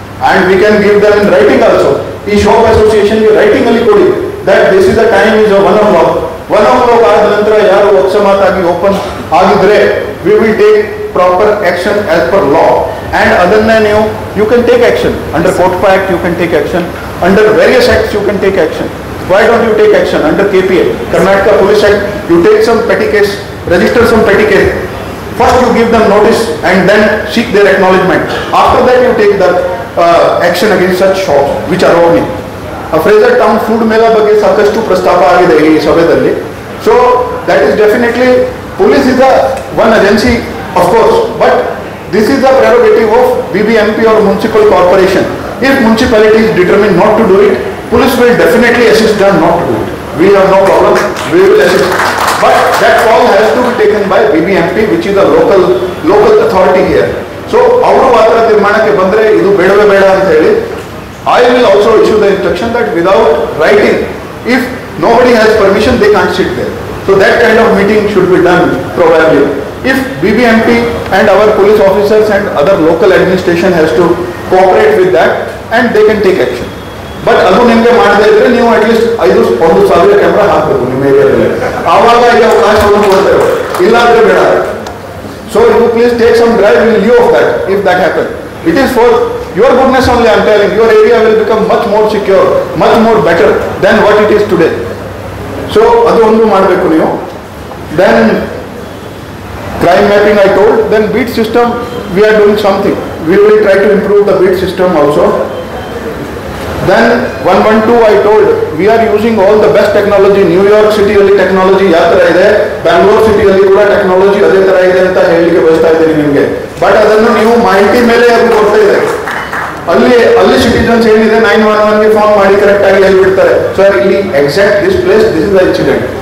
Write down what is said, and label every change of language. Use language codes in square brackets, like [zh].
[en] And we can give them in writing also. [kn] ಈ shop ಅಸೋಸಿಯೇಷನ್ಗೆ writing ಅಲ್ಲಿ ಕೊಡಿ [en] That this is the time is 1 o'clock. [kn] 1 o'clock ಆದ ನಂತರ ಯಾರು ಅಕಸ್ಮಾತಾಗಿ ಓಪನ್ ಆಗಿದ್ರೆ [en] We will take proper action as per law. And [kn] ಅದನ್ನೇ ನೀವು [en] You can take action under ಪೋರ್ಟ್ಫೋ act, you can take action under various acts, you can take action. Why don't you take action under KPA, Karnataka Police Act? You take some petty case, register some petty case. First you give them notice and then seek their acknowledgement. After that you take the action against such shops which are opening. [kn] Fraser Town food mela ಬಗ್ಗೆ ಸಾಕಷ್ಟು ಪ್ರಸ್ತಾಪ ಆಗಿದೆ ಈ ಸಭೆಯಲ್ಲಿ. [en] So that is definitely, police is a one agency of course, but this is the prerogative of BBMP or municipal corporation. If municipality is determined not to do it, police will definitely assist them not to do it. We have no problem, we will assist. But that call has to be taken by BBMP, which is the local authority here. So [kn] ಅವರು ಮಾತ್ರ ತೀರ್ಮಾನಕ್ಕೆ ಬಂದರೆ ಇದು ಬೇಡವೇ ಬೇಡ ಅಂತ ಹೇಳಿ, [en] I will also issue the instruction that without writing, if nobody has permission, they can't sit there. So that kind of meeting should be done probably. If BBMP and our police officers and other local administration has to cooperate with that, and they can take action. [kn] But ಅದು ನಿಮಗೆ ಮಾಡದೇ ಇದ್ರೆ ನೀವು at least 1,000 camera ಹಾಕಬೇಕು ನಿಮ್ಮ ಏರಿಯಾದಲ್ಲಿ, ಆವಾಗ ಈ ಅವಕಾಶವನ್ನು ಕೊಡ್ತೇವೆ, ಇಲ್ಲಾಂದ್ರೆ ಬೇಡ. [en] So you please take some drive in lieu of that if that happen. It is for your goodness only. I am telling your area will become much more secure, much more better than what it is today. [kn] So ಅದು ಒಂದು ಮಾಡಬೇಕು ನೀವು. [en] Then crime mapping I told, then beat system we are doing something. We will try to improve the beat system also. Then 112 I told, we are using all the best technology. [kn] New York City ಅಲ್ಲಿ technology ಯಾವ ಥರ ಇದೆ, ಬ್ಯಾಂಗ್ಳೂರ್ ಸಿಟಿಯಲ್ಲಿ ಕೂಡ technology ಅದೇ ಥರ ಇದೆ ಅಂತ ಹೇಳಲಿಕ್ಕೆ ಬಯಸ್ತಾ ಇದ್ದೀನಿ ನಿಮಗೆ. ಬಟ್ ಅದನ್ನು ನೀವು ಮಾಹಿತಿ ಮೇಲೆ ಅದು ಕೊಡ್ತಾ ಇದೆ. ಅಲ್ಲಿ ಸಿಟಿಜನ್ಸ್ ಏನಿದೆ 911ಗೆ ಫೋನ್ ಮಾಡಿ ಕರೆಕ್ಟ್ ಆಗಿ ಹೇಳ್ಬಿಡ್ತಾರೆ, ಸರ್ ಇಲ್ಲಿ [en] Exact this place this is the incident.